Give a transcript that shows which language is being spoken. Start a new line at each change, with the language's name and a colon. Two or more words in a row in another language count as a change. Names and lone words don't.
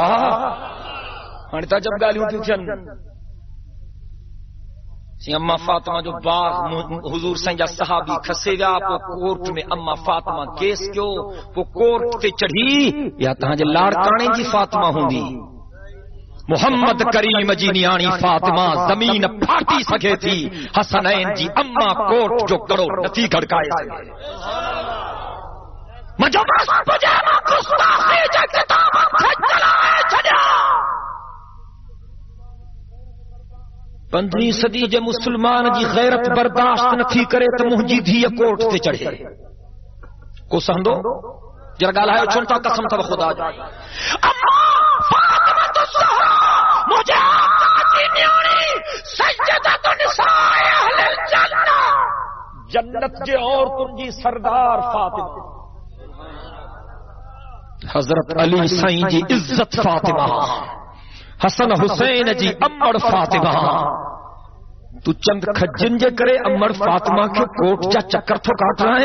Sindhi: हाणे त जब ॻाल्हियूं थियूं थियनि अम्मा फातिमा जो बाग हुजूर साईं जा सहाबी खसे विया, पोइ कोर्ट में अम्मा फातिमा केस कयो, पोइ कोर्ट ते चढ़ी या तव्हांजे लाड़काणे जी फातिमा हूंदी मोहम्मद करीम जी नियाणी फातिमा ज़मीन फाटी सघे थी, हसनैन जी अम्मा कोर्ट जो कड़ो नथी खड़काए सघे। मुंहिंजो बस पुॼे मां गुस्ताखी जे किताब खे जलाए छॾिया। 15वीं सदी जे मुसलमान जी गैरत बर्दाश्त नथी करे त मुंहिंजी धीअ कोर्ट ते चढ़े। को सहंदो जरा ॻाल्हायो छो था कसम अथव ख़ुदा जी। अम्मा फातिमा ज़हरा मुंहिंजे आका जी नियाणी
Arabic: سيدة نساء أهل الجنة
Sindhi: जन्नत जे औरतुनि जी सरदार फातिमा हज़रत अली साईं जी इज़्ज़त फातिमा हसन हुसैन जी अम्मड़ फातिमा। तू चंद खजन जे करे अम्मड़ फातिमा के कोर्ट जा चक्कर थो काट रहे।